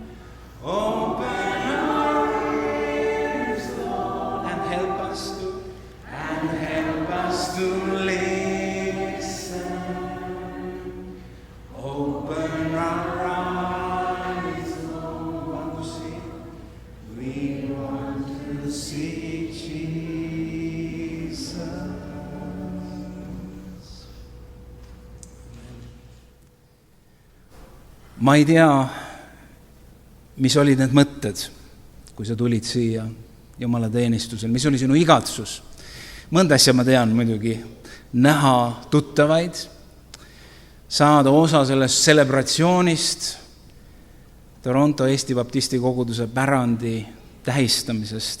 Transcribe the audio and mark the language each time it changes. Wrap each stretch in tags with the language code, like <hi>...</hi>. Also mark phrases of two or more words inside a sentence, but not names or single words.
<en>Open our ears, Lord, and help us to listen. Open our eyes, Lord. We want to see Jesus.</en> <et>Ma ei tea, mis olid need mõtted, kui sa tulid siia Jumala teenistusel, mis oli sinu igatsus. Mõnda asja ma tean muidugi, näha tuttavaid, saada osa sellest celebratsioonist, Toronto Eesti Baptisti koguduse pärandi tähistamisest.</et>